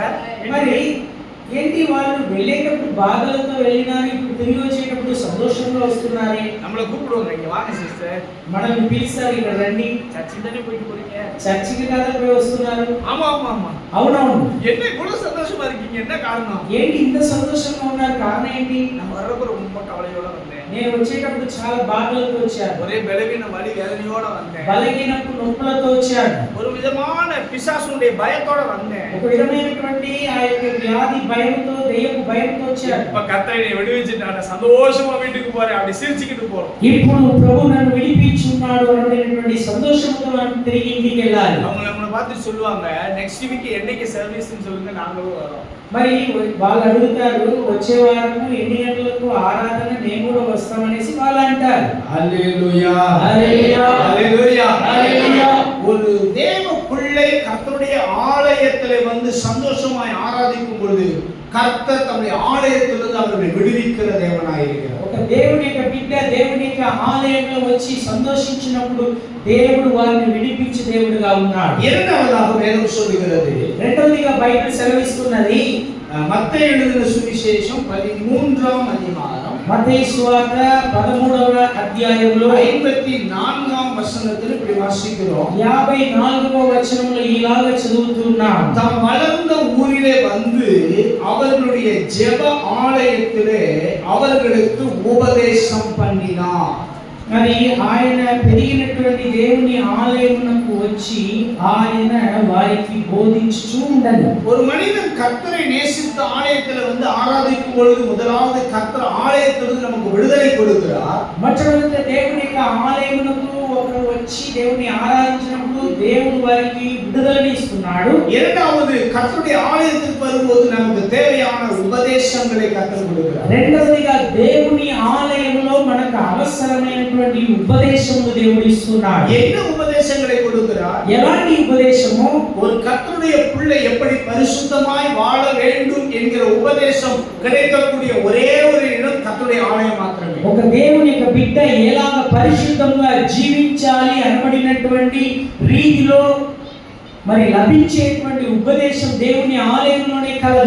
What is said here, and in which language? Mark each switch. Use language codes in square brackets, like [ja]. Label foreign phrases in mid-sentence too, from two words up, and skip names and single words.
[te] మరి ఏంటి వాళ్ళు వెళ్ళేటప్పుడు బాధలతో వెళ్ళినారు, ఇప్పుడు తిరిగి వచ్చేటప్పుడు సంతోషంగా వస్తున్నారే. [ta] நம்மள கூப்பிடுவாங்க, இங்க வாங்க சிஸ்டர், [te] మనల్ని పిలుస్తారు, ఇక్కడ రండి. [ta] சர்ச்சுக்கு தானே போயிட்டு போறீங்க. [te] చర్చికి కదా పోయి వస్తున్నారు. [ta] ஆமா ஆமா ஆமா. [te] అవునవును. [ta] என்ன இவ்வளவு சந்தோஷமா இருக்கீங்க, என்ன காரணம்? [te] ఏంటి ఇంత సంతోషంగా ఉన్నారు, కారణం ఏంటి? [ta] நம்ம வர்றப்ப ரொம்ப கவலையோட வந்தேன். [te] నేను వచ్చేటప్పుడు చాలా బాధలతో వచ్చాను. [ta] ஒரே பலவீன வலி வேதனையோட வந்தேன். [te] బలహీనపు నొప్పులతో వచ్చాను. [ta] ஒரு விதமான பிசாசுடைய பயத்தோட வந்தேன். [te] ఒక విధమైనటువంటి ఆ యొక్క వ్యాధి భయంతో, దెయ్యపు భయంతో వచ్చాను. [ta] இப்ப கர்த்தர் என்னை விடுவிச்சிட்டாரு, சந்தோஷமா வீட்டுக்கு போறேன், அப்படி சிரிச்சுக்கிட்டு போறோம். [te] ఇప్పుడు ప్రభు నన్ను విడిపించున్నాడు అనేటువంటి సంతోషంతో మనం తిరిగి ఇంటికి వెళ్ళాలి. [ta] அவங்க நம்மளை பார்த்து சொல்லுவாங்க, [en] next week [ta] என்னைக்கு சர்வீஸ்னு சொல்லுங்க, நாங்களும் வரோம். [te] మరి వాళ్ళు అడుగుతారు, వచ్చే వారము ఎన్ని గంటలకు ఆరాధన, నేను కూడా వస్తామనేసి వాళ్ళు అంటారు. [ta] ஹல்லேலூயா ஹல்லேலூயா ஹல்லேலூயா ஹல்லேலூயா. ஒரு தேவ பிள்ளை கர்த்தருடைய ஆலயத்திலே வந்து சந்தோஷமாய் ஆராதிக்கும் பொழுது கர்த்தர் தம்முடைய ஆலயத்திலிருந்து அவர்களை விடுவிக்கிற தேவனாய் இருக்கிறார். [te] ఒక దేవుని యొక్క బిడ్డ దేవుని యొక్క ఆలయంలో వచ్చి సంతోషించినప్పుడు దేవుడు వారిని విడిపించే దేవుడుగా ఉన్నాడు. [ta] இரண்டாவதாக வேதம் சொல்லுகிறது, [te] రెండవదిగా బైబిల్ సెలవిస్తున్నది, [ta] மத்தேயு எழுதின சுவிசேஷம் 13ஆம் அதிகாரம் [te] మత్తయి సువార్త 13వ అధ్యాయంలో [ta] 54ஆம் வசனத்தில் இப்படி வாசிக்கிறோம். [te] 54వ వచనంలో ఇలాగా చదువుతున్నాం. [ta] தாம் வளர்ந்த ஊரிலே வந்து அவர்களுடைய ஜெப ஆலயத்திலே அவர்களுக்கு உபதேசம் பண்ணினார். [te] మరి ఆయన పెరిగినటువంటి దేవుని ఆలయమునకు వచ్చి ఆయన వారికి బోధించుచూ ఉండను. [ta] ஒரு மனிதன் கர்த்தரை நேசித்த ஆலயத்தில் வந்து ஆராதிக்கும் பொழுது முதலாவது கர்த்தர் ஆலயத்திலிருந்து நமக்கு விடுதலை கொடுக்கிறார். [te] మొట్టమొదట దేవుని యొక్క ఆలయమునకు ఒకరు వచ్చి దేవుని ఆరాధించినప్పుడు దేవుడు వారికి విడుదలని ఇస్తున్నాడు. [ta] இரண்டாவது கர்த்தருடைய ஆலயத்துக்கு வரும்போது நமக்கு தேவையான உபதேசங்களை கர்த்தர் கொடுக்கிறார். [te] రెండవదిగా దేవుని ఆలయంలో మనకు అవసరమైనటువంటి ఉపదేశములు దేవుడు ఇస్తున్నాడు. [ta] என்ன உபதேசங்களை கொடுக்கிறார்? [te] ఎలాంటి ఉపదేశము? [ta] ஒரு கர்த்தருடைய பிள்ளை எப்படி பரிசுத்தமாய் வாழ வேண்டும் என்கிற உபதேசம் கிடைக்கக்கூடிய ஒரே ஒரு இடம் கர்த்தருடைய ஆலயம் மாத்திரமே. [te] ఒక దేవుని యొక్క బిడ్డ ఎలాగ పరిశుద్ధంగా జీవించాలి అనబడినటువంటి రీతిలో మరి లభించేటువంటి ఉపదేశం దేవుని ఆలయంలోనే కలదు.